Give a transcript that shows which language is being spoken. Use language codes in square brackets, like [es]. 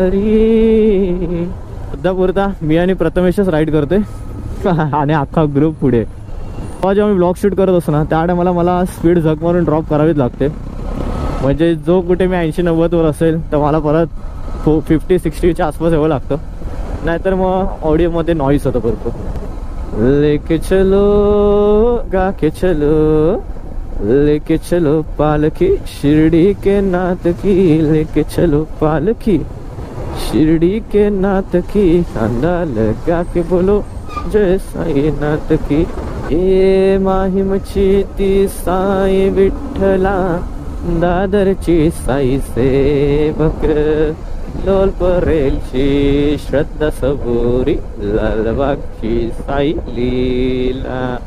[mr] सध्या पुरता मी आणि प्रथमेशच राईड करतोय आणि अख्खा ग्रुप पुढे. जेव्हा मी ब्लॉग शूट करत असतो ना त्या टायमाला मला स्पीड झक मारून ड्रॉप करावीच लागते. म्हणजे जो कुठे मी 80-90 वर असेल तर मला परत 50-60च्या आसपास यावं लागतं, नाहीतर मग ऑडिओमध्ये नॉईस होतं भरपूर. [hi] लेके चलो गा के चलो, लेके चलो पालकी शिरडी के नाथ की, लेके चलो पालकी शिरडी के नाथ की, खांदा लगा के बोलो जय साई नाथ की. [mr] ए माहिमची ती साई विठ्ठला, दादरची साई सेवक, लोल परेलची श्रद्धा सबुरी, लालबागची साई लीला.